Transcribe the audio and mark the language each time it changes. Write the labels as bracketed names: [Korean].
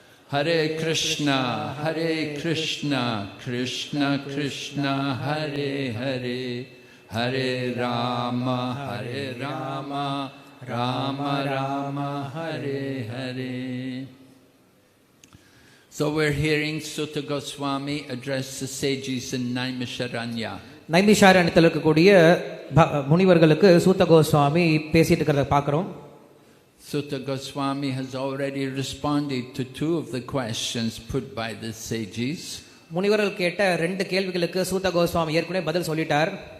[Sanskrit] Hare Krishna, Krishna Krishna, Hare Hare, Hare Rama, Rama Rama, Hare Hare. [English] So we're hearing Sutta Goswami address the sages in Naimisharanya. [Tamil] நைமிஷாரண்யத்தில் இருக்கக்கூடிய முனிவர்களுக்கு சூத்த கோஸ்வாமி பேசிட்டு இருக்கிறத பார்க்குறோம். [English] Sutta Goswami has already responded to 2 of the questions put by the sages. [Tamil] முனிவர்கள் கேட்ட 2 கேள்விகளுக்கு சூத்த கோஸ்வாமி ஏற்கனவே பதில் சொல்லிட்டார்.